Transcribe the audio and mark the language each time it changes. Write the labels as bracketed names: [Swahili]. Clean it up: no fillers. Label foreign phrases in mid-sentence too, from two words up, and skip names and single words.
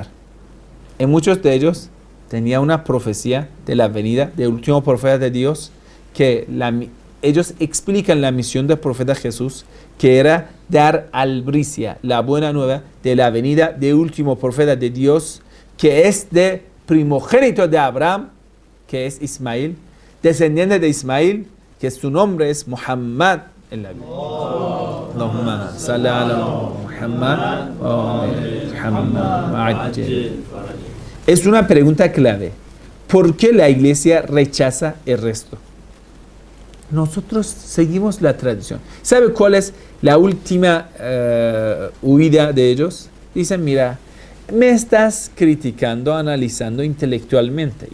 [Spanish] En muchos de ellos tenía una profecía de la venida del último profeta de Dios, que ellos explican la misión del profeta Jesús, que era dar albricia, la buena nueva de la venida del último profeta de Dios, que es de primogénito de Abraham, que es Ismael, descendiente de Ismael, que su nombre es Muhammad en la Biblia. [Arabic] اللهم صل على محمد محمد. [Spanish] Es una pregunta clave. ¿Por qué la iglesia rechaza el resto? Nosotros seguimos la tradición. ¿Sabe cuál es la última huida de ellos? Dicen, mira, me estás criticando, analizando intelectualmente.